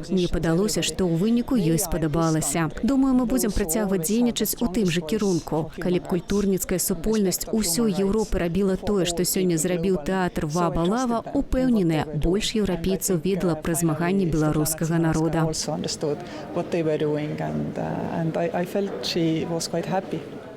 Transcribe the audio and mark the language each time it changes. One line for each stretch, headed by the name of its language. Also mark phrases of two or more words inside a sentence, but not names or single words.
Belarusian: Мне падалося, што ў выніку ёй спадабалася. Думаю, мы будзем працягваць дзейнічаць у тым жа кірунку. Калі б культурніцкая супольнасць усёй Еўропы рабіла тое, што сёння зрабіў тэатр Ваба-Лава, упэўненая, больш еўрапейцаў ведала пра змаганне беларускага народа.
English: What they were doing, and I felt she was quite happy.